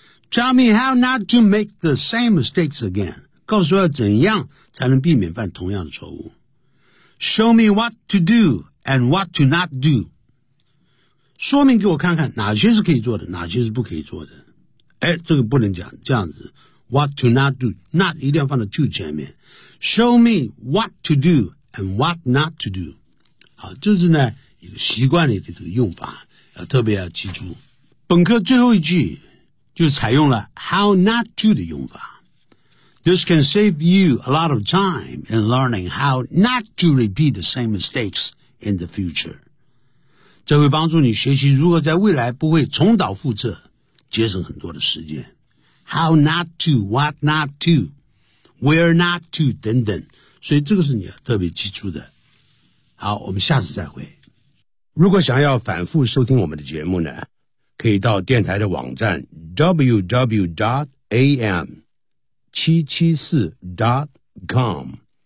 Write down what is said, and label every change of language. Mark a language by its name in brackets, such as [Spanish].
[English] Tell me how not to make the same mistakes again. [Chinese] 告诉我怎样才能避免犯同样的错误。 [English] Show me what to do and what to not do. [Chinese] 说明给我看看哪些是可以做的，哪些是不可以做的。哎，这个不能讲这样子。 [English] What to not do. [Chinese] Not 一定要放在 to 前面。 [English] Show me what to do and what not to do. [Chinese] 好，这是呢一个习惯里的这个用法，要特别要记住。本课最后一句就采用了 how not to 的用法。 [English] This can save you a lot of time in learning how not to repeat the same mistakes in the future. [Chinese] 这会帮助你学习如何在未来不会重蹈覆辙，节省很多的时间。 [English] How not to, what not to, [Chinese] where not to 等等，所以这个是你要特别记住的。好，我们下次再会。如果想要反复收听我们的节目呢，可以到电台的网站 www.am774.com com。